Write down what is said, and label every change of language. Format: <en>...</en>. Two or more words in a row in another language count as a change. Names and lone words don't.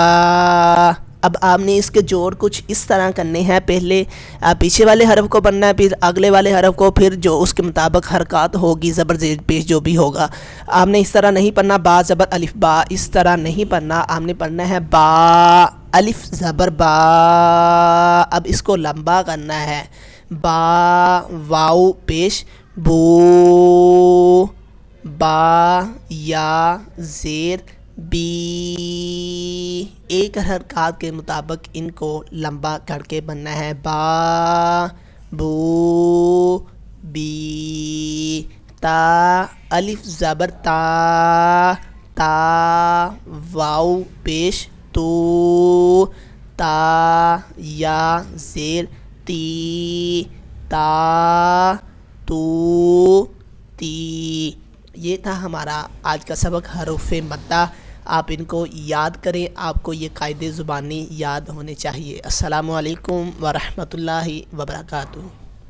<ur>اب آپ نے اس کے جوڑ کچھ اس طرح کرنے ہیں، پہلے پیچھے والے حرف کو پڑھنا ہے، پھر اگلے والے حرف کو، پھر جو اس کے مطابق حرکات ہوگی زبر زیر پیش جو بھی ہوگا۔ آپ نے اس طرح نہیں پڑھنا با زبر الف با، اس طرح نہیں پڑھنا، آپ نے پڑھنا ہے با الف زبر با۔ اب اس کو لمبا کرنا ہے، با واو پیش بو، با یا زیر بی، ایک حرکات کے مطابق ان کو لمبا کر کے بننا ہے، با بو بی۔ تا الف زبر تا، تا واو پیش تو، تا یا زیر تی، تا تو تی۔ یہ تھا ہمارا آج کا سبق حروف مدہ۔ آپ ان کو یاد کریں، آپ کو یہ قاعدے زبانی یاد ہونے چاہیے۔</ur> <ar>السلام علیکم ورحمۃ اللہ وبرکاتہ۔</ar>